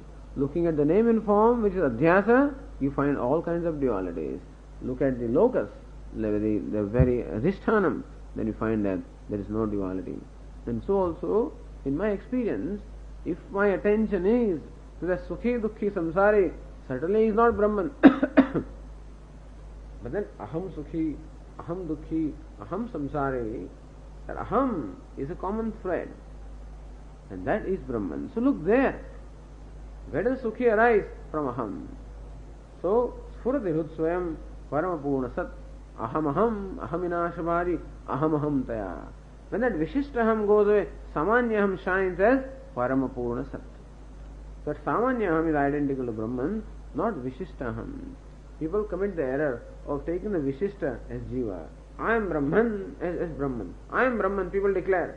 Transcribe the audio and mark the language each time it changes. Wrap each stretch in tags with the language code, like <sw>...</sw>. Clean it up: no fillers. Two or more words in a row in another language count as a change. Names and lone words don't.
<en>Looking at the name and form, which is adhyasa, you find all kinds of dualities. Look at the locus, the very adhishtanam, then you find that there is no duality. And so also, in my experience, if my attention is to the</en> <sa>sukhi, dukhi, samsari,</sa> <en>certainly he is not Brahman.</en> <sa>But then aham sukhi, aham dukhi, aham samsari,</sa> <en>that aham is a common thread. And that is Brahman. So look there. Where does sukhi arise? From aham.</en> <sa>So, sfurati hrudsvayam paramapurna sat aham ahaminashabhari aham taya.</sa> <en>When that vishishtaham goes away, samanyaham shines as paramapurna sat. So that samanyaham is identical to Brahman, not vishishtaham. People commit the error of taking the vishishta as jiva. I am Brahman as Brahman. I am Brahman, people declare.</en>